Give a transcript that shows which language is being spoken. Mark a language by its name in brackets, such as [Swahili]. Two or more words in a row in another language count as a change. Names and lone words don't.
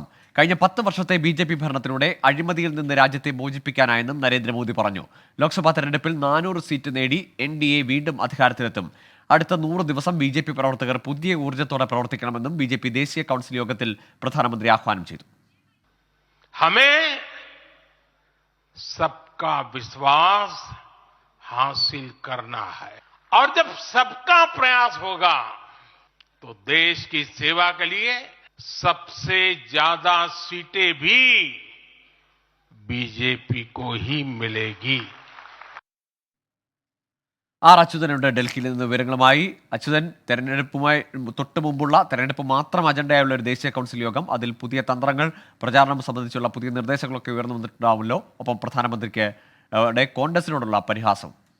[Malayalam] കഴിഞ്ഞ 10 വർഷത്തെ BJP ഭരണത്തിലൂടെ അഴിമതിയിൽ നിന്ന് രാജ്യത്തെ മോചിപ്പിക്കാനായെന്നും നരേന്ദ്രമോദി പറഞ്ഞു. ലോക്സഭാ തെരഞ്ഞെടുപ്പിൽ 400 സീറ്റ് നേടി NDA വീണ്ടും അധികാരത്തിലെത്തും. അടുത്ത 100 ദിവസം BJP പ്രവർത്തകർ പുതിയ ഊർജ്ജത്തോടെ പ്രവർത്തിക്കണമെന്നും BJP ദേശീയ കൗൺസിൽ യോഗത്തിൽ പ്രധാനമന്ത്രി ആഹ്വാനം ചെയ്തു. [Hindi] सबका विश्वास हासिल करना है और जब सबका प्रयास होगा तो देश की सेवा के लिए सबसे ज्यादा सीटें भी बीजेपी को ही मिलेगी. [Malayalam] അച്യുതനുണ്ട് ഡൽഹിയിൽ നിന്ന് വിവരങ്ങളുമായി. അച്യുതൻ, തെരഞ്ഞെടുപ്പുമായി തൊട്ട് മുമ്പുള്ള തെരഞ്ഞെടുപ്പ് മാത്രം അജണ്ടയായുള്ള ഒരു ദേശീയ കൗൺസിൽ യോഗം, അതിൽ പുതിയ തന്ത്രങ്ങൾ, പ്രചാരണം സംബന്ധിച്ചുള്ള പുതിയ നിർദ്ദേശങ്ങളൊക്കെ ഉയർന്നു വന്നിട്ടുണ്ടാവുമല്ലോ. ഒപ്പം പ്രധാനമന്ത്രിക്ക് കോൺഗ്രസിനോടുള്ള പരിഹാസം.